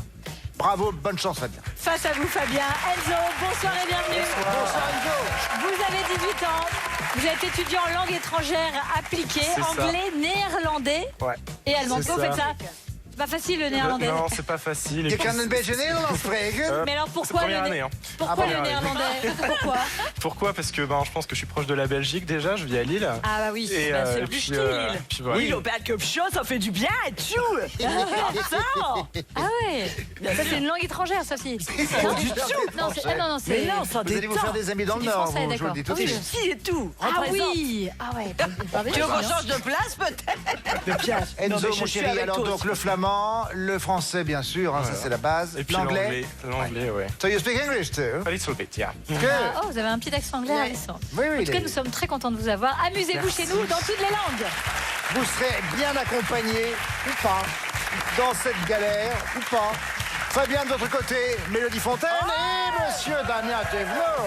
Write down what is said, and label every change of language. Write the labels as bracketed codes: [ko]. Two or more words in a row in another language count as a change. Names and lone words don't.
[fr] Bravo, bonne chance Fabien. Face à vous, Fabien. Enzo, bonsoir et bienvenue. Bonsoir Enzo. Vous avez 18 ans. Vous êtes étudiant en langue étrangère appliquée, C'est ça. anglais, néerlandais Ouais. et allemand. C'est Vous faites ça. ça? C'est pas facile le néerlandais. Non, c'est pas facile. [nl] Je kan een beetje Nederlands spreken. [fr] Mais alors pourquoi première le, année, hein. pourquoi Ah bon, le première année. néerlandais? Pourquoi? Pourquoi? Parce que je pense que je suis proche de la Belgique déjà, je vis à Lille. Ah bah oui, Et, bien sûr. puis, style, Lille. puis voilà. Oui, le bad cup show, ça fait du bien, tchou. Ah ouais. Ça c'est une langue étrangère, ça aussi. Non, du tout. non, c'est non, c'est Mais non, ça Vous allez vous faire des amis dans le du Nord, français, vous, je vous le d'accord. dis tout de Ah oui, suite. Qui et tout. Ah Représente. oui. Ah ouais. Tu veux qu'on change de place, peut-être? De pièce. Enzo, mon chéri, alors donc le flamand, le français bien sûr, hein, ça c'est la base. Et puis L'anglais. l'anglais, ouais. [en] So you speak English too? A little bit, yeah. Good. [fr] Ah, oh, vous avez un petit accent anglais ravissant. Oui, oui. En tout cas, nous sommes très contents de vous avoir. Amusez-vous chez nous dans toutes les langues. Vous serez bien accompagné ou pas dans cette galère ou pas. Fabien de votre côté, Mélodie Fontaine et Monsieur Damien Thévenot.